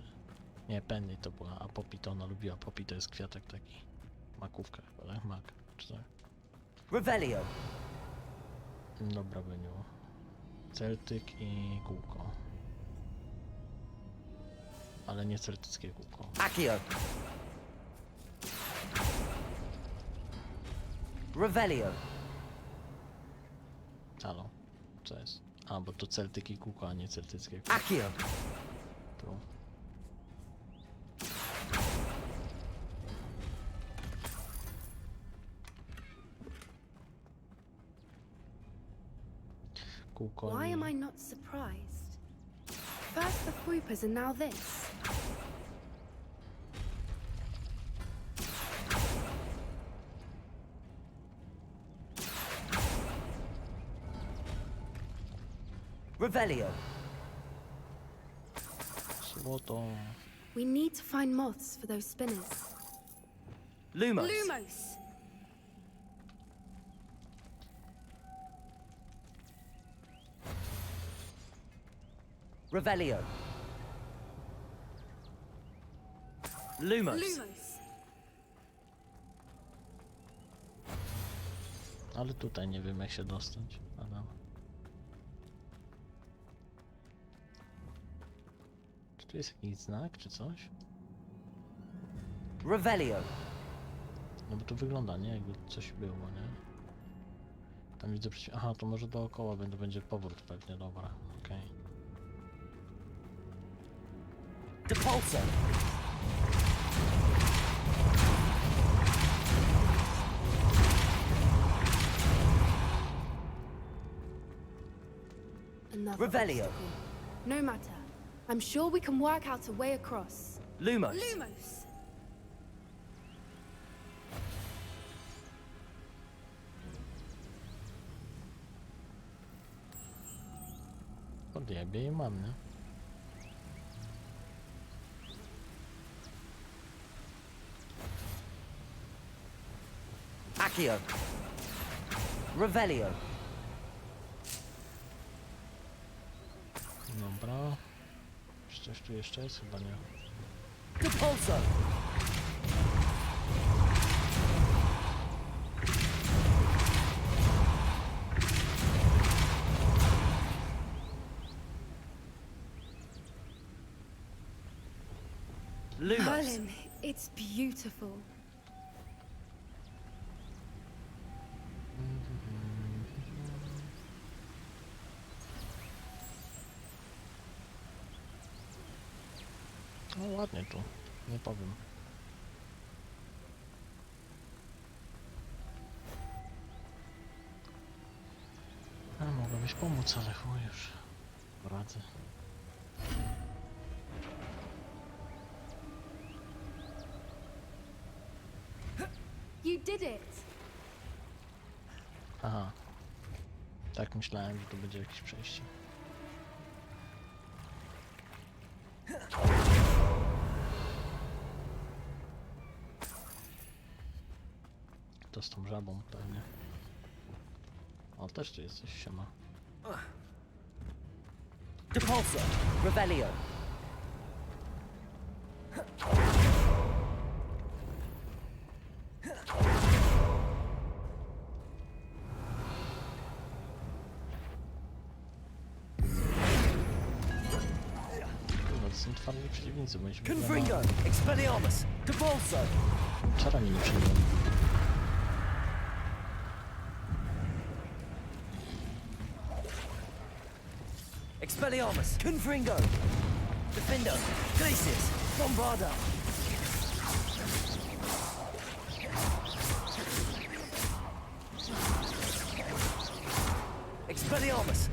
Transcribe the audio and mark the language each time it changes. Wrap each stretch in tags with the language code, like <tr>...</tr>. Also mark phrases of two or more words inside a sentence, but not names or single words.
<pl>Nie, Penny to była, a Poppy to ona lubiła. Poppy to jest kwiatek taki. Makówka chyba, tak? Mak, czy tak? Revelio. Dobra, Beniu. Celtyk i kółko. Ale nie celtyckie kółko. Accio. Revelio. Halo, co jest? A, bo to celtyk i kółko, a nie celtyckie kółko. Accio. Tu. Kółko</pl> <en>Why</en> <pl>i...</pl> <en>am I not surprised? First the Foipers and now this.</en> <pl>Revelio. Złoto.</pl> <en>We need to find moths for those spinners.</en> <pl>Lumos. Lumos! Revelio. Lumos. Lumos! Ale tutaj nie wiem jak się dostać. Ale... Tu jest jakiś znak czy coś? Revelio. No bo tu wygląda, nie? Jakby coś było, nie? Tam widzę przecież... Aha, to może dookoła będzie powrót pewnie, dobra, okej. Depulso.</pl> <en>Another Revelio. obstacle. No matter. I'm sure we can work out a way across.</en> <pl>Lumos. Lumos! Podjebie i mam, nie? Accio. Revelio. Dobra. Czy coś tu jeszcze jest? Chyba nie. Depulso. Lumos.</pl> <en>Merlin, it's beautiful.</en> <pl>No ładnie tu, nie powiem. A mogłabyś pomóc, ale chuj już. Poradzę.</pl> <en>You did it!</en> <pl>Aha. Tak myślałem, że tu będzie jakieś przejście. To z tą żabą pewnie. O, też tu jest coś, siema. Depulso. Revelio. No to są twardi przeciwnicy, bo się Confringo. Expelliarmus. Depulso. czarami nie przyjdą. Expelliarmus. Confringo. Defendo. Glacius. Bombarda. Expelliarmus.</pl>